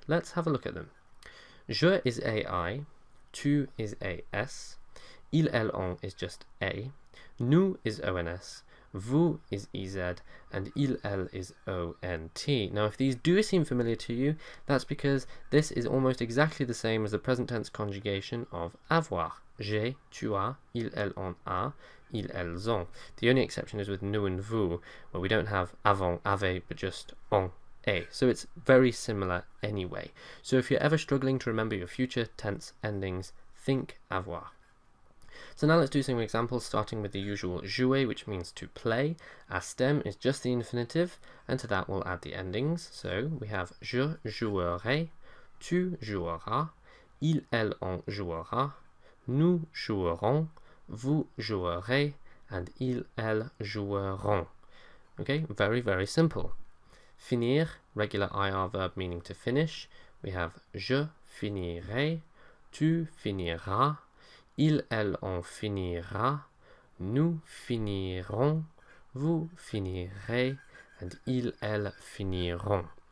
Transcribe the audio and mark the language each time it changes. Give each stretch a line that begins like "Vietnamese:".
English: Let's have a look at them. Je is ai, tu is as, il, elle, on is just a, nous is ons, vous is ez, and il, elle is ont. Now, if these do seem familiar to you, that's because this is almost exactly the same as the present tense conjugation of avoir.
French: J'ai, tu as, il, elle, on a, ils, elles ont.
English: The only exception is with nous and vous, where we don't have avant, ave, but just on, a. So it's very similar anyway. So if you're ever struggling to remember your future tense endings, think avoir. So now let's do some examples, starting with the usual jouer, which means to play. Our stem is just the infinitive, and to that we'll add the endings. So we have
French: je jouerai, tu joueras, il, elle, on jouera, nous jouerons, vous jouerez, and ils, elles joueront.
English: Okay, very simple. Finir, regular IR verb meaning to finish. We have
French: je finirai, tu finiras, il, elle, on finira, nous finirons, vous finirez, and ils, elles finiront.